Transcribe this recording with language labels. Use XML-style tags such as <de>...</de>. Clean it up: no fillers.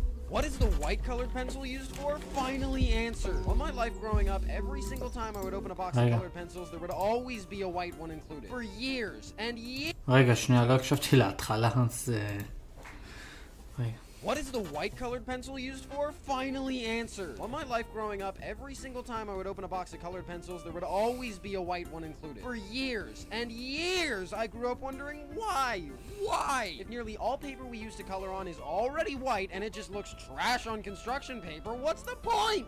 <en>What is the white colored pencil used for? Finally answered. All my life growing up, every single time I would open a box of colored pencils, there would always be a white one included. For years and years.</en> <he>רגע, שנייה, לא הקשבתי להתחלה, אז...</he> <en>What is the white colored pencil used for? Finally answered. All my life growing up, every single time I would open a box of colored pencils, there would always be a white one included. For years and years, I grew up wondering why? Why? If nearly all paper we use to color on is already white and it just looks trash on construction paper, what's the point?</en>